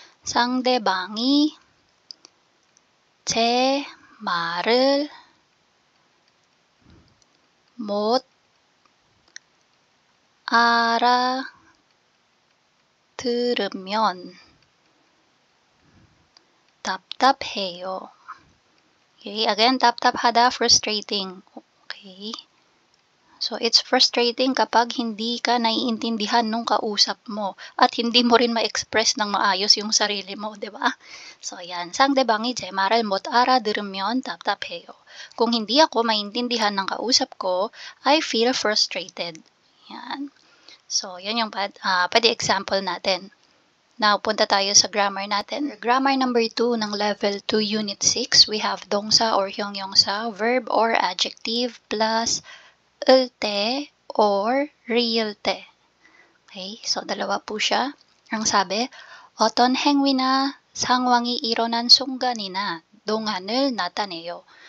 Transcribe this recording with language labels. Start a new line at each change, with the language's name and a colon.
Korean: 상대방이 제 말을 못 알아들으면 답답해요.
English: Okay, again, 답답하다, frustrating.
Filipino: Okay.
English: So, it's frustrating
Filipino: kapag hindi ka naiintindihan nung kausap mo at hindi mo rin ma-express ng maayos yung sarili mo, di ba? So, yan.
Korean: 상대방이 제 말을 못 알아들으면 답답해요.
Filipino: Kung hindi ako maintindihan ng kausap ko,
English: I feel frustrated.
Filipino: Yan. So, yan yung pwede example natin. Now, punta tayo sa grammar natin.
English: Grammar number 2 ng level 2 unit 6, we have 동사 or 형용사, verb or adjective plus 때 or real 때.
Filipino: Okay, so dalawa po siya. Ang sabi,
Korean: 어떤 행위나 상황이 일어난 순간이나 동안을 나타내요.